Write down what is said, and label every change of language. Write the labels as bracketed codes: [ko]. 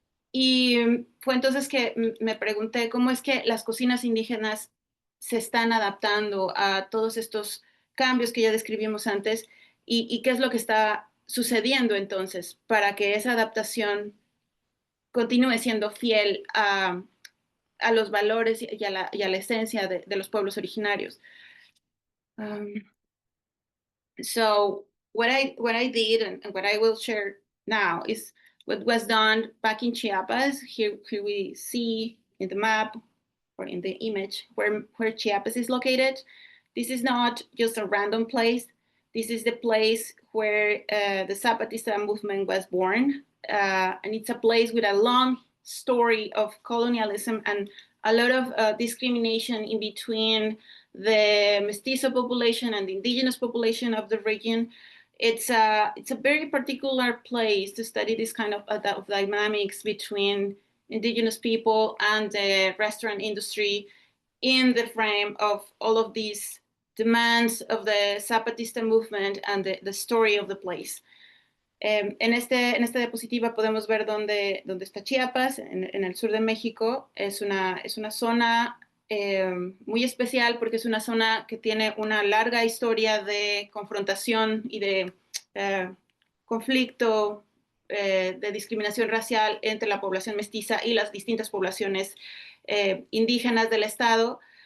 [es] Y fue entonces que me pregunté cómo es que las cocinas indígenas se están adaptando a todos estos cambios que ya describimos antes, y qué es lo que está sucediendo entonces para que esa adaptación continúe siendo fiel a los valores y a la esencia de los pueblos originarios. [en] So what I did and what I will share now is what was done back in Chiapas. Here we see in the map or in the image where Chiapas is located. This is not just a random place. This is the place where the Zapatista movement was born. And it's a place with a long story of colonialism and a lot of discrimination in between the mestizo population and the indigenous population of the region. It's a very particular place to study this kind of dynamics between indigenous people and the restaurant industry in the frame of all of these demands of the Zapatista movement and the story of the place. [es] En esta diapositiva podemos ver dónde está Chiapas, en el sur de México. Es una zona muy especial porque es una zona que tiene una larga historia de confrontación y de conflicto, de discriminación racial entre la población mestiza y las distintas poblaciones indígenas del estado.